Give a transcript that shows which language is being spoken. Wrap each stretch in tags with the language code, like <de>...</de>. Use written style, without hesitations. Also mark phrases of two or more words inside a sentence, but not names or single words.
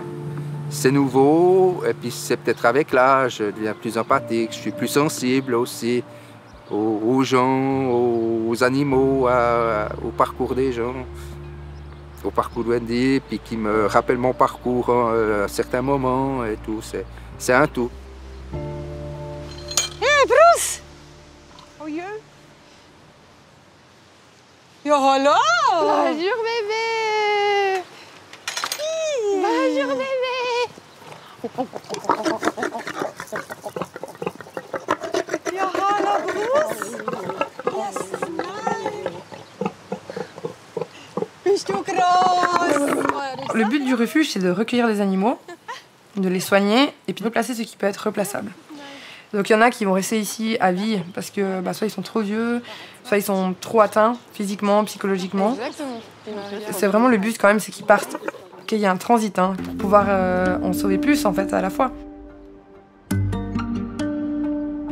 <fr>C'est nouveau, et puis c'est peut-être avec l'âge, je deviens plus empathique, je suis plus sensible aussi aux gens, aux animaux, au parcours des gens, au parcours de Wendy, puis qui me rappelle mon parcours à certains moments et tout. C'est un tout.</fr> <de>Hey, Bruce! Oh je. Ja, hallo!</de> <fr>Bonjour bébé! Bonjour, bébé!</fr> <de>Ja, hallo, Bruce! Yes, nein! Bist du groß?</de> <fr>Le but du refuge, c'est de recueillir les animaux, de les soigner et puis de replacer ce qui peut être replaçable. Donc il y en a qui vont rester ici à vie parce que soit ils sont trop vieux, soit ils sont trop atteints physiquement, psychologiquement. C'est vraiment le but quand même, c'est qu'ils partent, qu'il y ait un transit pour pouvoir en sauver plus en fait à la fois.</fr>